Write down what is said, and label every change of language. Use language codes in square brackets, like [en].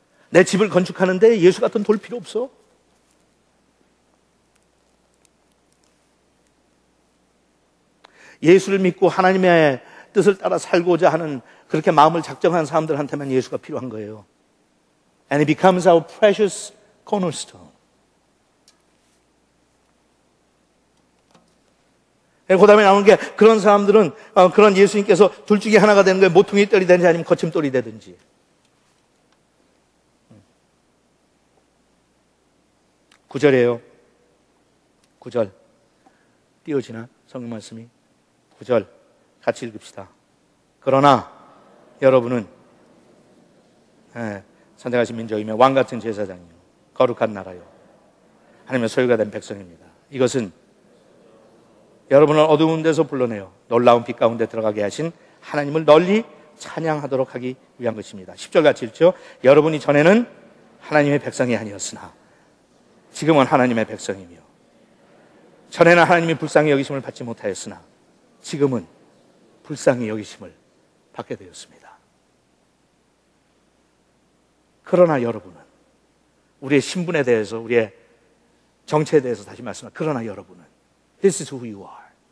[ko] 내 집을 건축하는데 예수 같은 돌 필요 없어. 예수를 믿고 하나님의 뜻을 따라 살고자 하는, 그렇게 마음을 작정한 사람들한테만 예수가 필요한 거예요. [en] And it becomes our precious cornerstone. [ko] 그 다음에 나오는 게, 그런 사람들은 그런 예수님께서 둘 중에 하나가 되는 거예요. 모퉁이 돌이 되든지 아니면 거침돌이 되든지. 9절이에요. 9절. 띄워지나? 성경 말씀이. 9절. 같이 읽읍시다. 그러나 여러분은 선택하신 민족이며 왕같은 제사장이요 거룩한 나라요 하나님의 소유가 된 백성입니다. 이것은 여러분을 어두운 데서 불러내어 놀라운 빛 가운데 들어가게 하신 하나님을 널리 찬양하도록 하기 위한 것입니다. 10절 같이 읽죠. 여러분이 전에는 하나님의 백성이 아니었으나 지금은 하나님의 백성이며, 전에는 하나님이 불쌍히 여기심을 받지 못하였으나 지금은 불쌍히 여기심을 받게 되었습니다. 그러나 여러분은, 우리의 신분에 대해서, 우리의 정체에 대해서 다시 말씀합니다. 그러나 여러분은 [en] This is who you are.